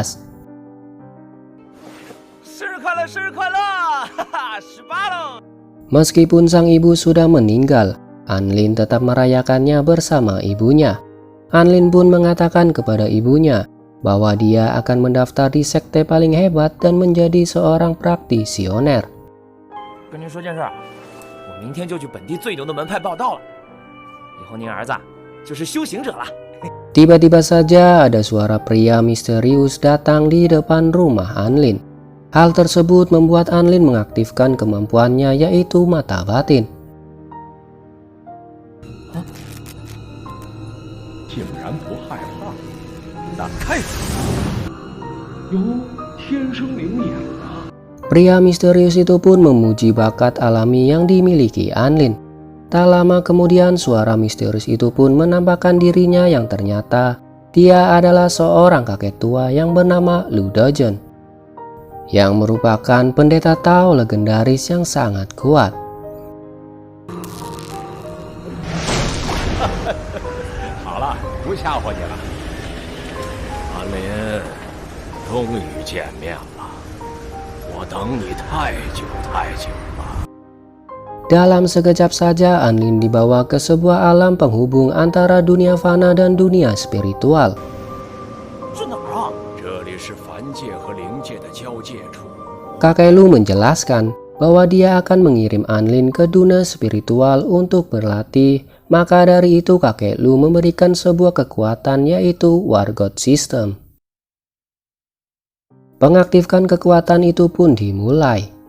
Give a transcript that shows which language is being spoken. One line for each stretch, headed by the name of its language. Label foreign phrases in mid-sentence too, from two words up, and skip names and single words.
Indonesian: Meskipun sang ibu sudah meninggal, Anlin tetap merayakannya bersama ibunya. Anlin pun mengatakan kepada ibunya bahwa dia akan mendaftar di sekte paling hebat dan menjadi seorang praktisioner.
Chinese: 明天就去本地最牛的门派报道了，以后您儿子就是修行者了。
Indonesian: Tiba-tiba saja ada suara pria misterius datang di depan rumah Anlin. Hal tersebut membuat Anlin mengaktifkan kemampuannya, yaitu mata batin.
Chinese: 竟然不害怕，打开！哟，天生灵眼啊！
Indonesian: Pria misterius itu pun memuji bakat alami yang dimiliki Anlin. Tak lama kemudian suara misterius itu pun menampakkan dirinya yang ternyata dia adalah seorang kakek tua yang bernama Lu Dezhen, yang merupakan pendeta Tao legendaris yang sangat kuat.
Chinese: 好了，不吓唬你了。安林，终于见面了。我等你太久了。
Indonesian: Dalam sekejap saja Anlin dibawa ke sebuah alam penghubung antara dunia fana dan dunia spiritual.
Chinese: 这哪儿啊？这里是凡界和灵界的交界处。
Indonesian: Kakek Lu menjelaskan bahwa dia akan mengirim Anlin ke dunia spiritual untuk berlatih. Maka dari itu kakek Lu memberikan sebuah kekuatan, yaitu War God System. Pengaktifkan kekuatan itu pun dimulai.